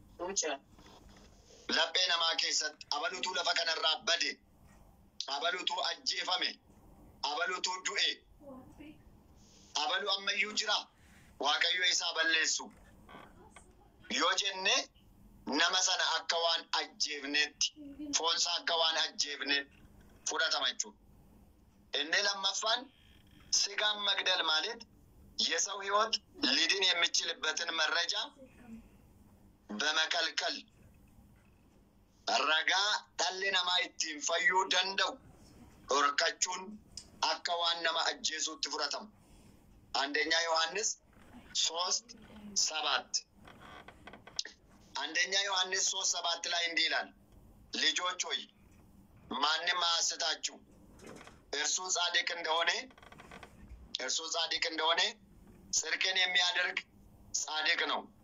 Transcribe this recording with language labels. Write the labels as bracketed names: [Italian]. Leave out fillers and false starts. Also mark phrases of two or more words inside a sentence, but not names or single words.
[Oromo] Laphee namaa keessatti abaluutuu lafa kanarraa bade, abaluutuu ajjeefame, abaluutuu du'e, abalu ammayyuu jira waaqayyo isaa balleessu yoo jenne nama sana akka waan ajjeefnetti, foonsaa akka waan ajjeefnetti fudhatama jechuudha. Inni lammaffaan [Amharic] ስጋን መግደል ማለት የሰው ህይወት ሊድን የሚችልበትን መረጃ በመከልከል ረጋ [Oromo] dhalli namaa ittiin fayyuu danda'u dhorkachuun akka waan nama ajjeesuutti fudhatama. [Amharic] አንደኛ ዮሐንስ 3:7 አንደኛ ዮሐንስ 3:7 ላይ እንዲህ ይላል፣ ልጆች ሆይ ማንም አያስታችሁ፣ እርሱ ጻድቅ እንደሆነ ጽድቅን የሚያደርግ ጻድቅ ነው።